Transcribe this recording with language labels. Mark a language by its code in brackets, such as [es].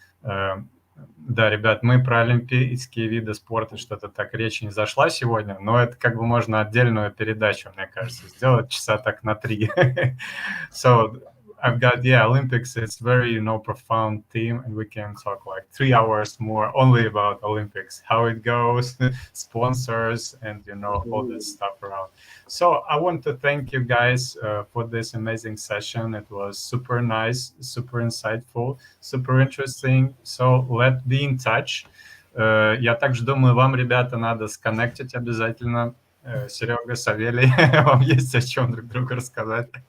[ru] Да, ребят, мы про олимпийские виды спорта что-то так речь не зашла сегодня, но это как бы можно отдельную передачу, мне кажется, сделать часа так на 3. [en] So I've got, Olympics. It's very, profound theme, and we can talk like 3 hours more only about Olympics, how it goes, sponsors, and all that stuff around. So I want to thank you guys for this amazing session. It was super nice, super insightful, super interesting. So let's be in touch. [ru] Я также думаю, вам, ребята, надо сконнектить обязательно. Серега, Савелий, вам есть о чем друг другу рассказать.